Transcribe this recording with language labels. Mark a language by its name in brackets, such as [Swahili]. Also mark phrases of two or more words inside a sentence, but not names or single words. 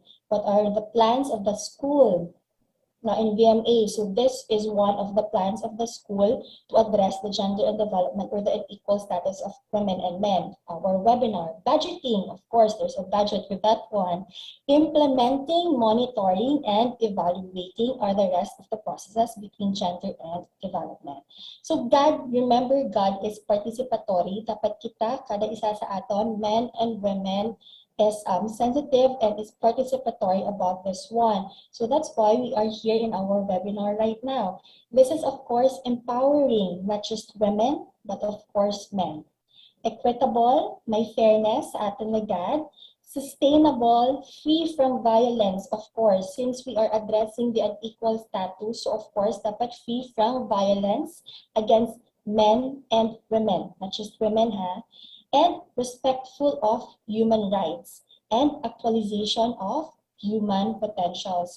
[English] What are the plans of the school? Now in VMA, so this is one of the plans of the school to address the gender and development or the unequal status of women and men. Our webinar, budgeting, of course, there's a budget with that one. Implementing, monitoring, and evaluating are the rest of the processes between gender and development. So God, remember, God is participatory. [Hiligaynon] Dapat kita, kada isa sa aton, [English] men and women, is sensitive and is participatory about this one. So that's why we are here in our webinar right now. This is of course empowering not just women, but of course men. Equitable, [Hiligaynon] may fairness sa ating lagad. [English] Sustainable, free from violence, of course, since we are addressing the unequal status, so of course, dapat free from violence against men and women, not just women, ha? And respectful of human rights and actualization of human potentials.